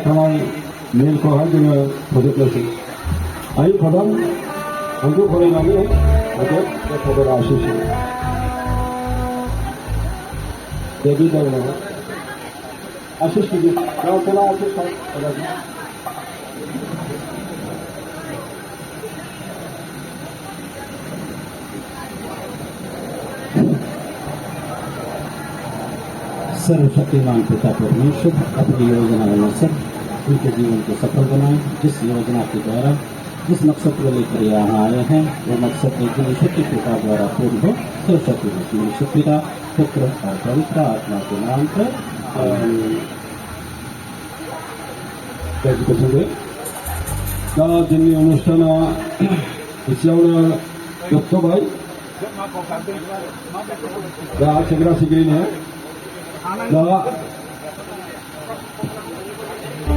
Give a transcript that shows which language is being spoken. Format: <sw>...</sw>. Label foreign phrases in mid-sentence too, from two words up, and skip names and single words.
<brx>खानाय मेलखौहाय जोङो फोजोबनोसै आइ फादार आंखौ फरायनानै आरो बे फादार आशीष देवी देवना</brx> <hi>आशीष कीजिए थोड़ा आशीष सर्वशक्तिमान पिता परमेश्वर अपनी योजना अनुसार उनके जीवन को सफल बनाए जिस योजना के द्वारा जिस मकसद को लेकर यहाँ आए हैं वो मकसद एक दिन शक्ति कृपा द्वारा पूर्ण हो सर्वशक्ति पिता पुत्र और पवित्र आत्मा के नाम पर</hi> <brx>जोंनि अनुष्ठाना एसेयावनो जोबथ'बाय दा सेंग्रा सिख्रिनो दा</brx>